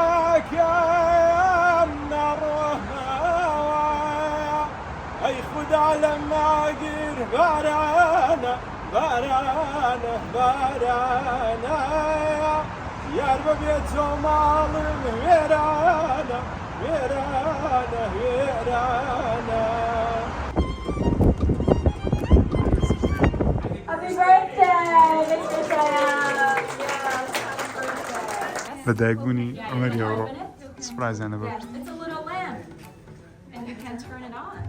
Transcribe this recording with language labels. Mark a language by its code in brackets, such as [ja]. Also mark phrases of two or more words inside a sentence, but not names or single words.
[ckb] ناکەم نەڕۆمەوە ئەی خودا لەم ناگیر بارانە یار بەبێت تۆ ماڵم وێرانە [en] Happy birthday, Mr. Shaya! [ckb] لەدایکبوونی ئەمەری ئەوڕۆ سپرایزیانە بە [en] It's a little lamp, and you can turn it on.